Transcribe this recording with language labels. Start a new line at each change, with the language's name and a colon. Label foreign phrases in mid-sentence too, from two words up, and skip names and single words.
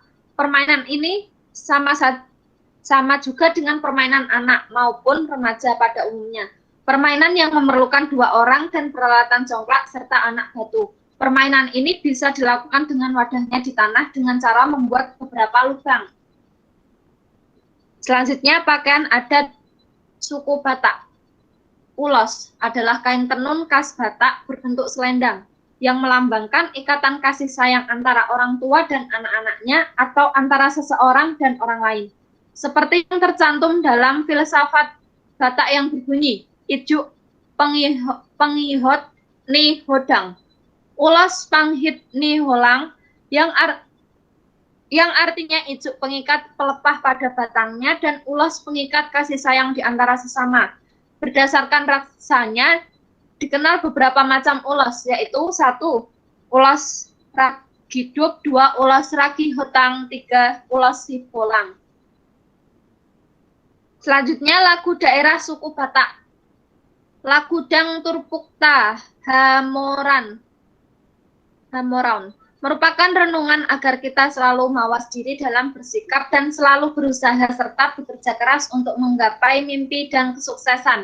Indonesian: Permainan ini sama juga dengan permainan anak maupun remaja pada umumnya. Permainan yang memerlukan 2 orang dan peralatan congklak serta anak batu. Permainan ini bisa dilakukan dengan wadahnya di tanah dengan cara membuat beberapa lubang. Selanjutnya, pakaian adat suku Batak. Ulos adalah kain tenun khas Batak berbentuk selendang yang melambangkan ikatan kasih sayang antara orang tua dan anak-anaknya atau antara seseorang dan orang lain. Seperti yang tercantum dalam filsafat Batak yang berbunyi,
Batak Toba: Ijuk pengihot ni hodang, ulos panghit ni holang,
Indonesian: yang artinya ijuk pengikat pelepah pada batangnya dan ulos pengikat kasih sayang di antara sesama. Berdasarkan rasanya, dikenal beberapa macam ulos, yaitu 1. Ulos ragidup, 2. Ulos ragi hotang, 3. Ulos sibolang. Selanjutnya, lagu daerah suku Batak. Lagu Dang Turpukta Hamoran merupakan renungan agar kita selalu mawas diri dalam bersikap dan selalu berusaha serta bekerja keras untuk menggapai mimpi dan kesuksesan.